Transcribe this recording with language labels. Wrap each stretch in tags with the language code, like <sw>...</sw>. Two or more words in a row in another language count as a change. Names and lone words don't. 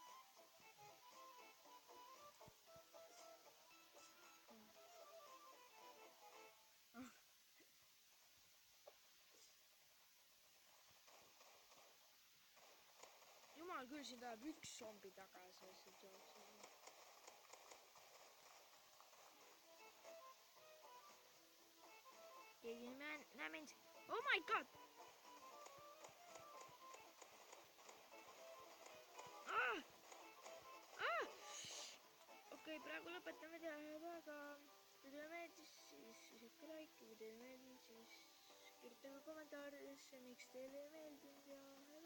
<et>Jumal küll, siin tahab üks zombi tagasi lihtsalt jooksema. Keegi ei näe mind.</et> <en>Oh my god!</en> <et>Okei, praegu lõpetame videoga. Kui teile meeldis, siis visake like. Kui teile meeldis, siis kirjutage kommentaaridesse, miks teile ei meeldinud ja</et>